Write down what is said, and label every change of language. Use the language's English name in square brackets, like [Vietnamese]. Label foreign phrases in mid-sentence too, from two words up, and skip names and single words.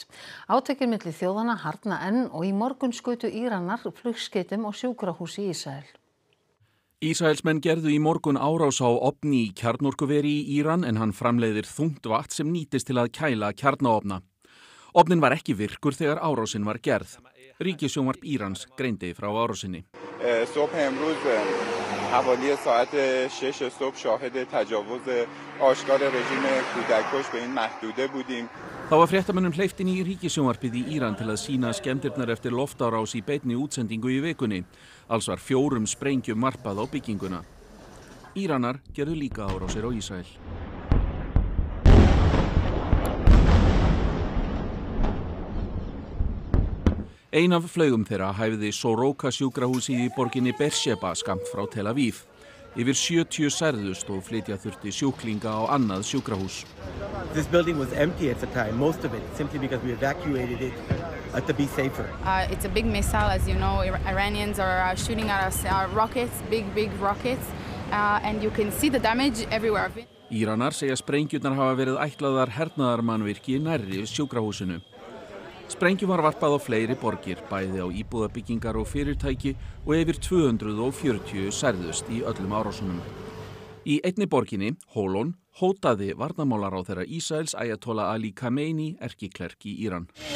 [Icelandic] Átökin milli þjóðanna harðna enn og í morgun skutu Íranar flugskeytum og sjúkrahúsi í Ísrael. Ísraelsmenn gerðu í morgun árás á ofni í kjarnorkuveri í Íran en hann framleiðir þungt vatn sem nýtist til að kæla kjarnaofna. Ofnin var ekki virkur þegar árásin var gerð. Ríkissjónvarp Írans greindi frá árásinni. [Persian] حوالی ساعت 6 صبح شاهد تجاوز آشکار رژیم کودککش به این محدوده بودیم. [Icelandic] Þá var fréttamönnum hleypt inn í ríkissjónvarpið í Íran til að sýna skemmdirnar eftir loftárás í beinni útsendingu í vikunni. Alls var 4 sprengjum varpað á bygginguna. Íranar gerðu líka árásir á Ísrael. Ein af flaugum þeirra hæfði Soroka sjúkrahúsið í borginni Beersheba skammt frá Tel Aviv. Yfir 70 særðust og flytja þurfti sjúklinga á annað sjúkrahús. [English] This building was empty at the time, most of it, simply because we evacuated it to be safer. It's a big missile, as you know. Iranians are shooting at us rockets, big rockets, and you can see the damage everywhere. [Icelandic] Íranar segja sprengjurnar hafa verið ætlaðar hernaðarmannvirki nærri sjúkrahúsinu. Sprengjum var varpað á fleiri borgir, bæði á íbúðabyggingar og fyrirtæki og yfir 240 særðust í öllum árásunum. Í einni borginni, Holon, hótaði varnarmálaráðherra Ísraels Ayatollah Ali Khamenei erkiklerk í Íran.